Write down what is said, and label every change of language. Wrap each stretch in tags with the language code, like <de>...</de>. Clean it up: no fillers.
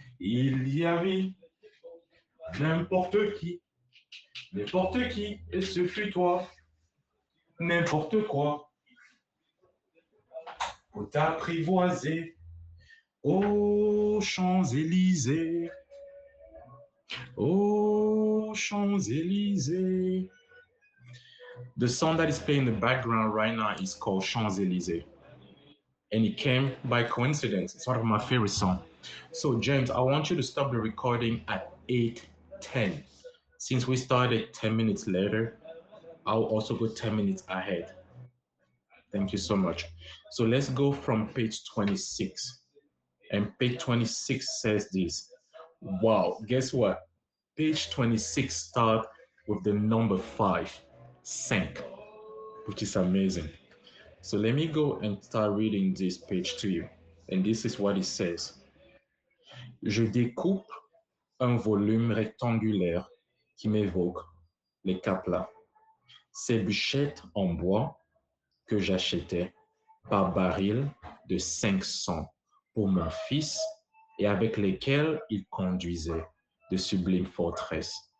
<fr>Il y avait n'importe qui, et ce fut toi, n'importe quoi, pour t'apprivoiser aux Champs-Élysées, aux Champs-Élysées.</fr> <en>The song that is playing in the background right now is called Champs-Élysées. And it came by coincidence. It's one of my favorite songs. So, James, I want you to stop the recording at 8:10. Since we started 10 minutes later, I'll also go 10 minutes ahead. Thank you so much. So let's go from page 26. And page 26 says this. Wow, guess what? Page 26 starts with the number 5, cinq, which is amazing. So let me go and start reading this page to you. And this is what it says.</en> <fr>Je découpe un volume rectangulaire qui m'évoque les caplas. Ces bûchettes en bois que j'achetais par baril de 500 pour mon fils et avec lesquels il conduisait de sublimes forteresses.</fr>